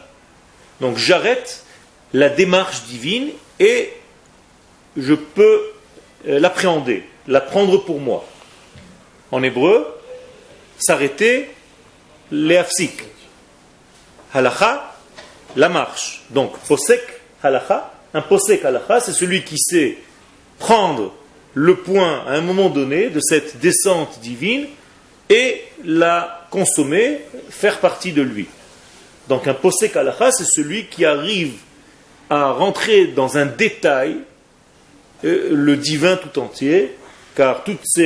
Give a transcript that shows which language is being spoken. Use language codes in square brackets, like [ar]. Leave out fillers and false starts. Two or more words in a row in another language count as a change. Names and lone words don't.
[fr] Donc j'arrête la démarche divine et je peux l'appréhender, la prendre pour moi. En hébreu, s'arrêter, leafsik. Halacha, la marche. Donc [he] פוסק הלכה, [fr] un [he] פוסק הלכה, [fr] c'est celui qui sait prendre le point à un moment donné de cette descente divine et la consommer, faire partie de lui. Donc un [he] פוסק הלכה, [fr] c'est celui qui arrive à rentrer dans un détail le divin tout entier, car toutes ces